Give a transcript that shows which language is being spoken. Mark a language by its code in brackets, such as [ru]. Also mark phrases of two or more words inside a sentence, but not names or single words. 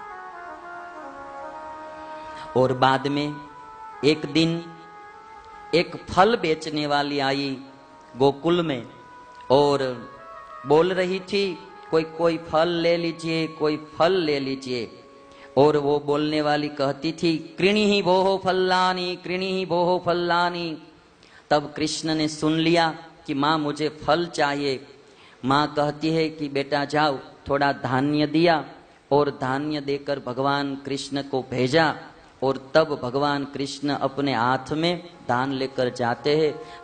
[hi] और बाद में एक दिन एक फल बेचने वाली आई गोकुल में और बोल रही थी, कोई फल ले लीजिए, कोई फल ले लीजिए। और वो बोलने वाली कहती थी, कृणी ही भोहो फल्लानी, कृणी ही भोहो फल्लानी। तब कृष्ण ने सुन लिया कि माँ मुझे फल चाहिए। माँ कहती है कि बेटा जाओ, थोड़ा धान्य दिया और धान्य देकर भगवान कृष्ण को भेजा। और तब भगवान कृष्ण अपने हाथ में दान लेकर जाते हैं।